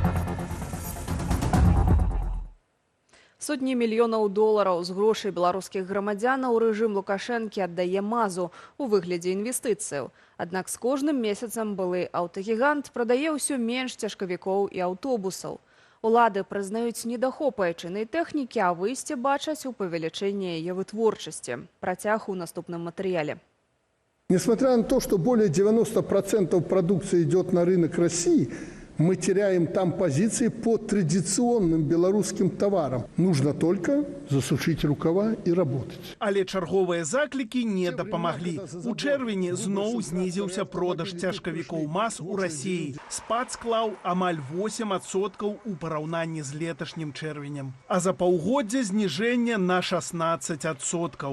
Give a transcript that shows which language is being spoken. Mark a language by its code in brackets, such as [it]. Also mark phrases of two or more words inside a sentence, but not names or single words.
[be] Сотні мільёнаў долараў з грошай беларускіх грамадзянаў рэжым Лукашэнкі аддае МАЗу ў выглядзе інвестыцыяў. Аднак з кожным месяцам былы аўтагігант прадае ўсё менш цяжкавікоў і аўтобусаў. Улады прызнаюць недахоп айчыннай тэхнікі, а выйсце бачаць у павелічэнні яе вытворчасці. Працяг у наступным матэрыяле. [ru] Несмотря на то, что более 90% продукции идет на рынок России, мы теряем там позиции по традиционным белорусским товарам. Нужно только засушить рукава и работать. [be] Але чарговыя заклікі не дапамаглі. У чэрвені зноў знізіўся продаж цяжкавікоў МАЗ у Расіі. Спад склаў амаль 8% у параўнанні з леташнім чэрвенем. А за паўгоддзя зніжэння на 16%.